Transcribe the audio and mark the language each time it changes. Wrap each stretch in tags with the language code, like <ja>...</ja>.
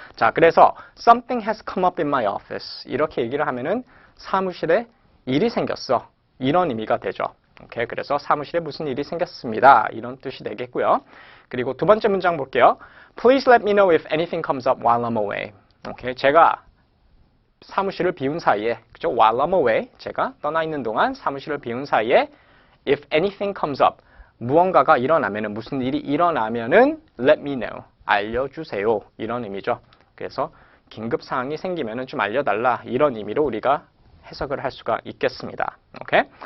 <ko>자, 그래서</ko> <en>something has come up in my office</en> <ko>이렇게 얘기를 하면은 사무실에 일이 생겼어 이런 의미가 되죠. 오케이, 그래서 사무실에 무슨 일이 생겼습니다. 이런 뜻이 되겠고요. 그리고 두 번째 문장 볼게요.</ko> <en>Please let me know if anything comes up while I'm away.</en> <ko>오케이, 제가 사무실을 비운 사이에, 그죠?</ko> <en>While I'm away,</en> <ko>제가 떠나 있는 동안 사무실을 비운 사이에</ko> <en>if anything comes up,</en> <ko>무언가가 일어나면은 무슨 일이 일어나면은</ko> <en>let me know,</en> <ko>알려주세요. 이런 의미죠. 그래서 긴급 사항이 생기면은 좀 알려달라 이런 의미로 우리가 해석을 할 수가 있겠습니다. 오케이?</ko>